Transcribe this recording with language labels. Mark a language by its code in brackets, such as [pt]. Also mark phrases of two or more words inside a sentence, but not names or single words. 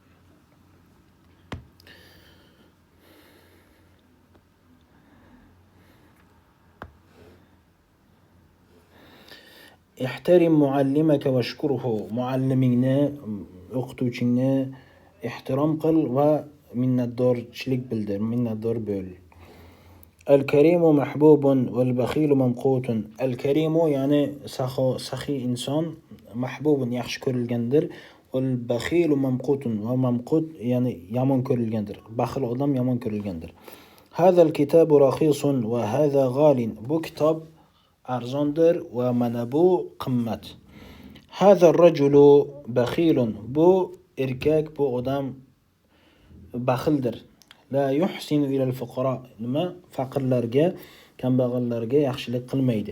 [ar] احترم معلمك واشكره, [uz] muallimingni, o'qituvchingni ehtirom qil va minnatdorchilik bildir, minnatdor bo'l. [ar] الكريم محبوب والبخيل ممقوت. [uz] Al-karimu ya'ni saxiy inson, mahbubun yaxshi ko'rilgandir, [ar] والبخيل ممقوت [uz] va mamqut ya'ni yomon ko'rilgandir. Baxil odam yomon ko'rilgandir. [ar] هذا الكتاب رخيص وهذا غال. [uz] Bu kitob arzondir va mana bu qimmat. [ar] هذا الرجل بخيل. [uz] Bu erkak, bu odam baxildir. [ar] لا يحسن إلى الفقراء. [uz] Nima? Faqirlarga, kambag'allarga yaxshilik qilmaydi.